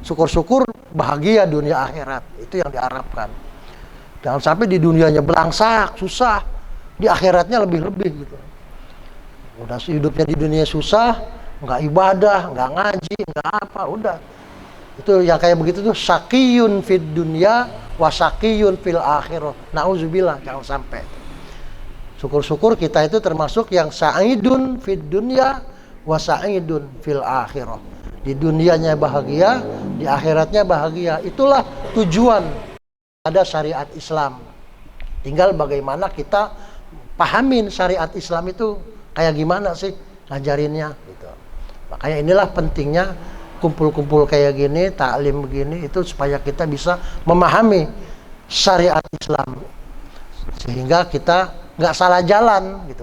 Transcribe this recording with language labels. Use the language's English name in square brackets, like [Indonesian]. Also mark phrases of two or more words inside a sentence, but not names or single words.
[Indonesian] syukur-syukur bahagia dunia akhirat. Itu yang diharapkan. Jangan sampai di dunianya belangsak, susah, di akhiratnya lebih-lebih gitu. Udah hidupnya di dunia susah, nggak ibadah, nggak ngaji, nggak apa, udah. Itu yang kayak begitu tuh [Arabic] شقيون في الدنيا وشقيون في الآخرة. [Indonesian] Nauzubillah, jangan sampai. Syukur-syukur kita itu termasuk yang [Arabic] سعيدون في الدنيا وسعيدون في الآخرة. [Indonesian] Di dunianya bahagia, di akhiratnya bahagia. Itulah tujuan ada syariat Islam. Tinggal bagaimana kita pahamin syariat Islam itu kayak gimana sih ngajarinnya gitu. Makanya inilah pentingnya kumpul-kumpul kayak gini, taklim begini, itu supaya kita bisa memahami syariat Islam sehingga kita nggak salah jalan gitu.